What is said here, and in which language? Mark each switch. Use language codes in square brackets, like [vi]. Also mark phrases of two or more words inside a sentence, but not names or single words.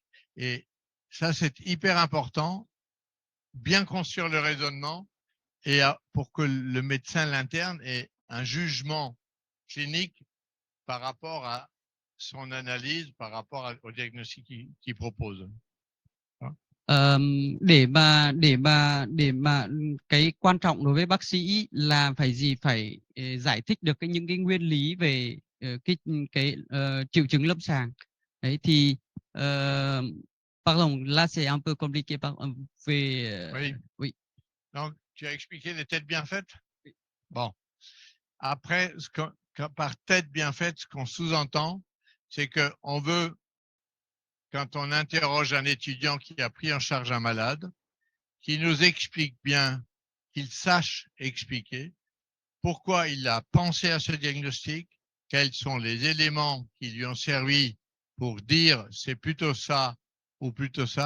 [fr] Et ça, c'est hyper important, bien construire le raisonnement et pour que le médecin l'interne ait un jugement clinique par rapport à son analyse, par rapport au diagnostic qu'il propose. [vi] Để mà cái quan trọng đối với bác sĩ là phải gì, phải giải thích được những cái nguyên lý về triệu chứng lâm sàng. Đấy thì [fr] pardon, là c'est un peu compliqué về Oui. oui. Donc, tu as expliqué les têtes bien faites? Bon. Après, par tête bien faite, ce qu'on sous-entend, c'est qu'on veut, quand on interroge un étudiant qui a pris en charge un malade, qu'il nous explique bien, qu'il sache expliquer pourquoi il a pensé à ce diagnostic, quels sont les éléments qui lui ont servi pour dire c'est plutôt ça ou plutôt ça.